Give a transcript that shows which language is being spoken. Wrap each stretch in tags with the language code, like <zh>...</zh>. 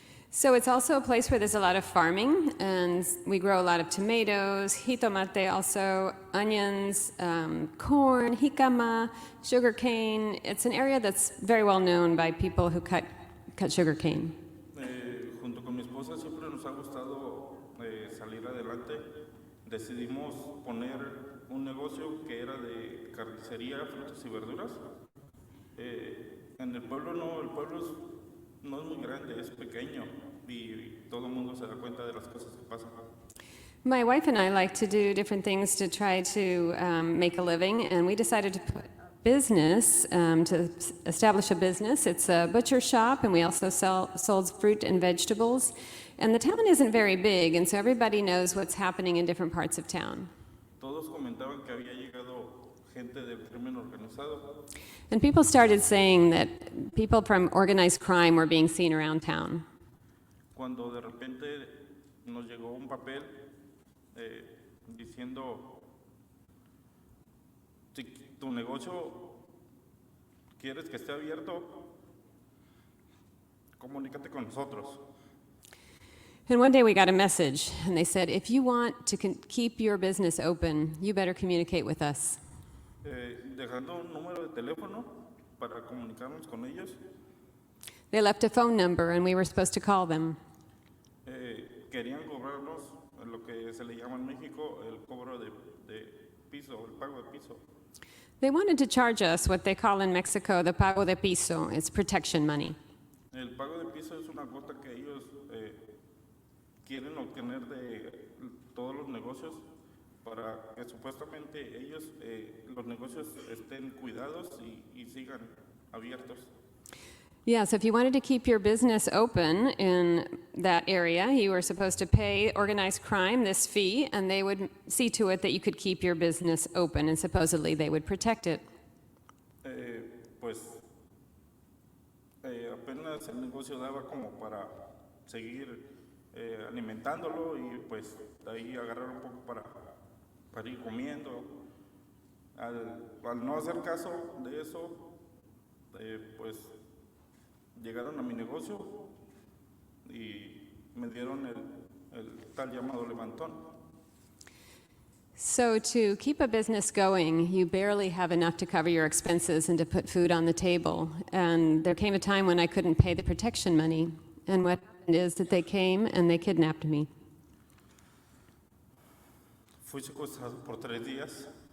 <en>So it's also a place where there's a lot of farming, and we grow a lot of tomatoes, jitomate also, onions, corn, jicama, sugarcane. It's an area that's very well known by people who cut sugarcane.</en> <es>Junto con mi esposa siempre nos ha gustado salir adelante. Decidimos poner un negocio que era de carnicería, frutas y verduras. En el pueblo no es muy grande, es pequeño, y todo el mundo se da cuenta de las cosas que pasan.</es> <en>My wife and I like to do different things to try to make a living, and we decided to put business, to establish a business. It's a butcher shop, and we also sold fruit and vegetables. And the town isn't very big, and so everybody knows what's happening in different parts of town.</en> <es>Todos comentaban que había llegado gente del crimen organizado.</es> <en>And people started saying that people from organized crime were being seen around town.</en> <es>Cuando de repente nos llegó un papel diciendo, si tu negocio quieres que esté abierto, comunícate con nosotros.</es> <en>And one day we got a message, and they said, if you want to keep your business open, you better communicate with us.</en> <es>Dejando un número de teléfono para comunicarnos con ellos.</es> <en>They left a phone number, and we were supposed to call them.</en> <es>Querían cobrarnos lo que se le llama en México el cobro de piso, el pago de piso.</es> <en>They wanted to charge us what they call in Mexico the pago de piso. It's protection money.</en> <es>El pago de piso es una cuota que ellos quieren obtener de todos los negocios para que supuestamente ellos, los negocios estén cuidados y sigan abiertos.</es> <en>Yeah, so if you wanted to keep your business open in that area, you were supposed to pay organized crime this fee, and they would see to it that you could keep your business open, and supposedly they would protect it.</en> <es>Pues apenas el negocio daba como para seguir alimentándolo, y pues de ahí agarrar un poco para ir comiendo. Al no hacer caso de eso, pues llegaron a mi negocio y me dieron el tal llamado levantón.</es> <en>So to keep a business going, you barely have enough to cover your expenses and to put food on the table. And there came a time when I couldn't pay the protection money. And what happened is that they came and they kidnapped me.</en> <es>Fui secuestrado por 3 días.</es>